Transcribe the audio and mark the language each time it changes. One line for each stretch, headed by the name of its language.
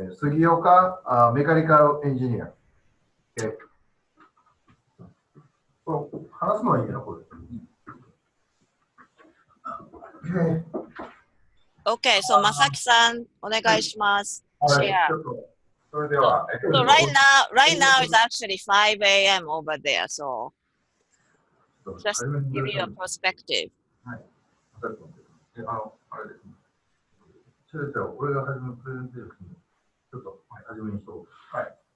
English: Sugioka, mechanical engineer. Okay.
Japanese: So, 話すのはいいな、これ。
English: Okay. Okay, so Masaki-san,
Japanese: お願いします。
English: Share. So right now it's actually 5 a.m. over there, so just give you a perspective.
Japanese: はい。あれですね。俺が初めのプレゼンテーションちょっと初めにしよう。はい。